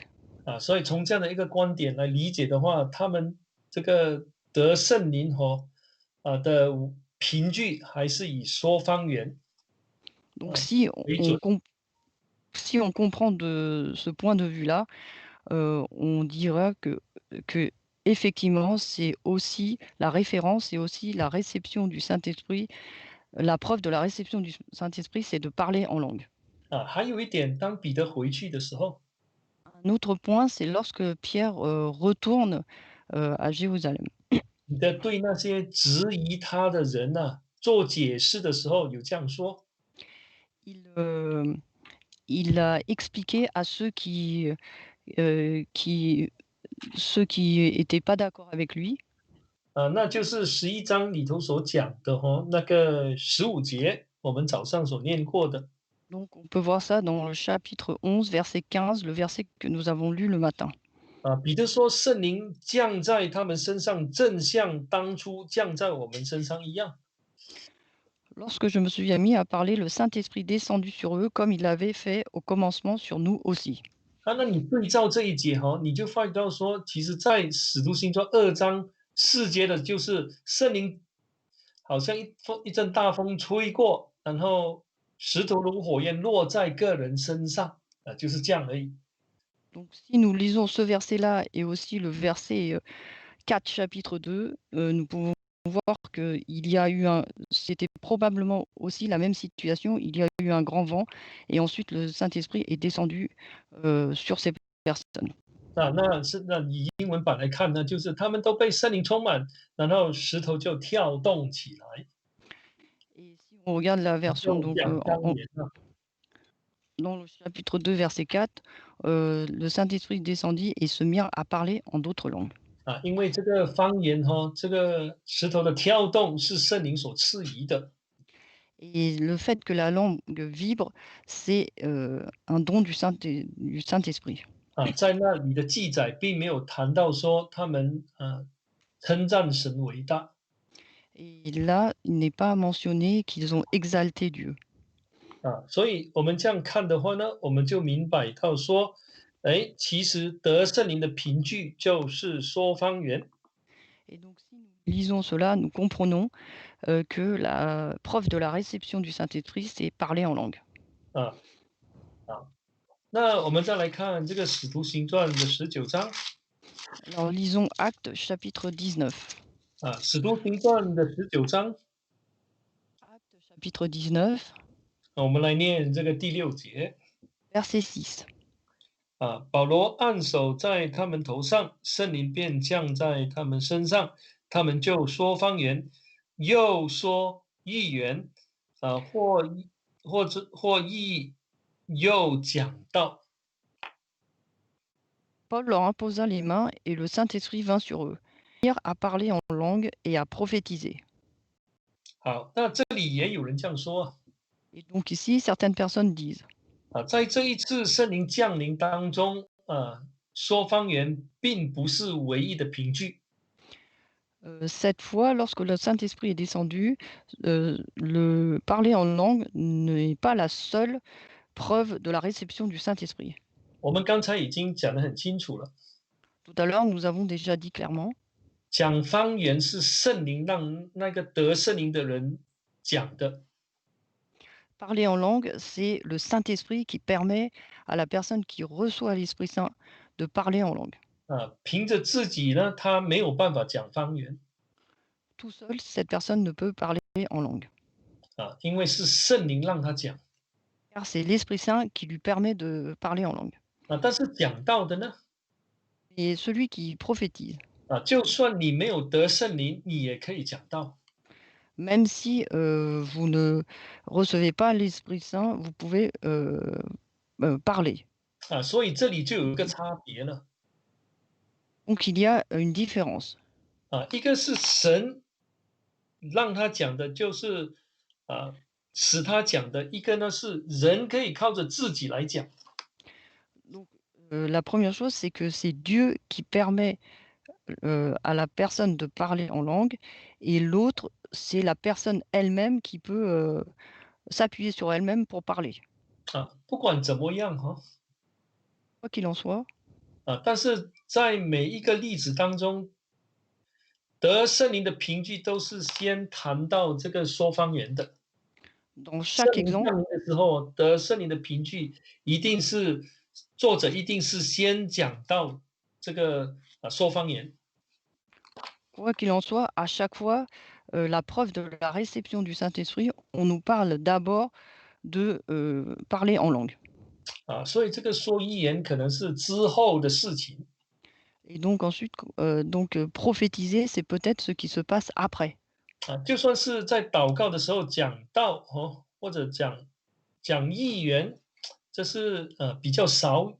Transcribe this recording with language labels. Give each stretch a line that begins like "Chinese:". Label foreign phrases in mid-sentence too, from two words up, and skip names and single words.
Chinese: 所以从这样的一个观点来理解的话，他们这个得圣灵的凭据还是以说方言
French: Donc
Chinese: 为准。
French: si on comprend de ce point de vue-là, on dira que effectivement, c'est aussi la référence, c'est aussi la réception du Saint-Esprit. La preuve de la réception du Saint-Esprit, c'est de parler en langue.
Chinese: 还有一点，当彼得回去的时候，
French: Un autre point, c'est lorsque Pierre retourne à Jérusalem.
Chinese: 彼得对那些质疑他的人做解释的时候，有这样说
French: Il, il a expliqué à qui ceux qui étaient pas d'accord avec lui.
Chinese: 那就是11章里头所讲的那个15节， 我们早上所念过的。
French: Donc on peut voir ça dans le chapitre 11, verset 15, le verset que nous avons lu le matin.
Chinese: 彼得说圣灵降在他们身上，正像当初降在我们身上一样。
French: Lorsque je me suis mis à parler, le Saint-Esprit descendu sur eux comme il l'avait fait au commencement sur nous aussi.
Chinese: 那你对照这一节你就发觉到说，其实在使徒行传2章4节的就是圣灵好像一阵大风吹过，然后石头如火焰落在个人身上，就是这样而已。
French: Donc si nous lisons ce verset-là et aussi le verset 4, chapitre 2, nous pouvons voir qu'il y a eu c'était probablement aussi la même situation. Il y a eu un grand vent et ensuite le Saint-Esprit est descendu sur ces personnes.
Chinese: 那以英文版来看呢，就是他们都被圣灵充满，然后石头就跳动起来。
French: Et si on regarde la version,
Chinese: 就
French: donc
Chinese: 讲方言
French: dans le chapitre 2, verset 4, le Saint-Esprit descendit et se mirent à parler en d'autres langues.
Chinese: 因为这个方言这个石头的跳动是圣灵所赐予的。
French: Et le fait que la langue vibre, c'est un don du Saint-Esprit.
Chinese: 在那里的记载并没有谈到说他们称赞神伟大。
French: Et là, il n'est pas mentionné qu'ils ont exalté Dieu.
Chinese: 所以我们这样看的话呢，我们就明白到说，其实得圣灵的凭据就是说方言。
French: Et donc, si nous lisons cela, nous comprenons que la preuve de la réception du Saint-Esprit, c'est parler en langue.
Chinese: 啊啊，那我们再来看这个使徒行传的19章。
French: Alors, lisons Actes, chapitre 19.
Chinese: 使徒行传的19章。
French: Actes, chapitre 19.
Chinese: 我们来念这个第6节。
French: Verset 6.
Chinese: 保罗按手在他们头上，圣灵便降在他们身上，他们就说方言，又说预言，或译，又讲道。
French: Paul leur imposa les mains et le Saint-Esprit vint sur eux. Ils mirent à parler en langue et à prophétiser.
Chinese: 好，那这里也有人这样说
French: Et donc ici, certaines personnes disent,
Chinese: 在这一次圣灵降临当中，说方言并不是唯一的凭据。
French: cette fois, lorsque le Saint-Esprit est descendu, le parler en langue n'est pas la seule preuve de la réception du Saint-Esprit.
Chinese: 我们刚才已经讲得很清楚了，
French: Tout à l'heure, nous avons déjà dit clairement,
Chinese: 讲方言是圣灵让那个得圣灵的人讲的。
French: parler en langue, c'est le Saint-Esprit qui permet à la personne qui reçoit l'Esprit Saint de parler en langue.
Chinese: 凭着自己呢，他没有办法讲方言。
French: Tout seul, cette personne ne peut parler en langue.
Chinese: 因为是圣灵让他讲。
French: Car c'est l'Esprit Saint qui lui permet de parler en langue.
Chinese: 但是讲道的呢，
French: Et celui qui prophétise,
Chinese: 就算你没有得圣灵，你也可以讲道。
French: même si vous ne recevez pas l'Esprit Saint, vous pouvez parler.
Chinese: 所以这里就有一个差别了。
French: Donc il y a une différence.
Chinese: 一个是神让他讲的，就是使他讲的；一个呢是人可以靠着自己来讲。
French: Donc la première chose, c'est que c'est Dieu qui permet à la personne de parler en langue, et l'autre, c'est la personne elle-même qui peut s'appuyer sur elle-même pour parler.
Chinese: 不管怎么样
French: Quoi qu'il en soit,
Chinese: 但是在每一个例子当中，得圣灵的凭据都是先谈到这个说方言的。
French: dans
Chinese: 圣
French: chaque
Chinese: 灵降
French: exemple,
Chinese: 临的时候，得圣灵的凭据一定是作者一定是先讲到这个说方言。
French: quoi qu'il en soit, à chaque fois, la preuve de la réception du Saint-Esprit, on nous parle d'abord de parler en langue.
Chinese: 所以这个说预言可能是之后的事情。
French: Et donc ensuite, prophétiser, c'est peut-être ce qui se passe après.
Chinese: 就算是在祷告的时候讲道或者讲预言，这是比较少。